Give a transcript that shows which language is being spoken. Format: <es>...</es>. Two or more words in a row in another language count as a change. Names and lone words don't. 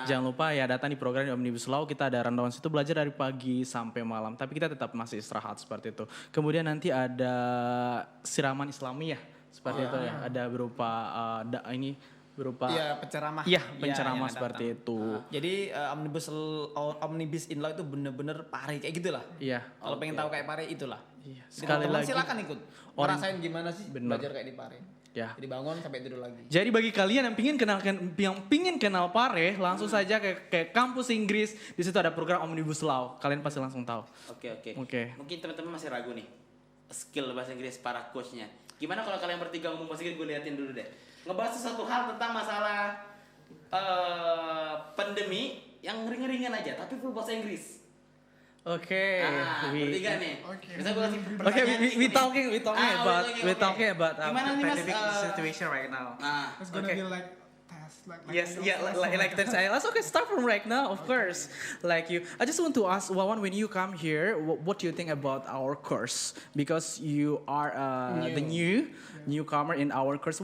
<id>Jangan lupa ya datang di program di Omnibus Law, kita ada rundown situ belajar dari pagi sampai malam. Tapi kita tetap masih istirahat seperti itu. Kemudian nanti ada siraman Islamiyah seperti itu ya. Ada berupa berupa Iya, penceramah. Iya, Iya, penceramah yang seperti datang. itu. Jadi omnibus in law itu bener-bener pare kayak gitulah. Iya. Kalau pengen tahu kayak pare itulah. Iya. Dengan Sekali teman lagi silakan ikut. orang- Ngerasain gimana sih Bener. belajar kayak di pare. Ya. Jadi bangun sampai tidur lagi. Jadi bagi kalian yang pingin kenal Pare, langsung saja ke kampus Inggris. Di situ ada program Omnibus Law. Kalian pasti langsung tahu. Oke. Oke. Mungkin teman-teman masih ragu nih skill bahasa Inggris para coachnya. Gimana kalau kalian bertiga ngomong bahasa Inggris, gue liatin dulu deh. Ngebahas sesuatu hal tentang masalah pandemi yang ringan-ringan aja, tapi full bahasa Inggris. Oke. Bertiga nih. Oke. Bisa gue kasih Oke, pertanyaan</id> <en>we</en> <id>sedikit</id> <en>talking</en> <id>nih.</id> <en>about</en> <id>Oke.</id> <en>we talking about</en> <id>Gimana nih, Mas?</id> <en>pandemic situation right now.</en> <id>Nah,</id> <en>It's gonna Okay. be like test. Yes, IELTS yeah, test, like that's IELTS. Okay, start from right now, of course. Like you, I just want to ask Wawan, when you come here, what do you think about our course? Because you are the newcomer in our course.</en>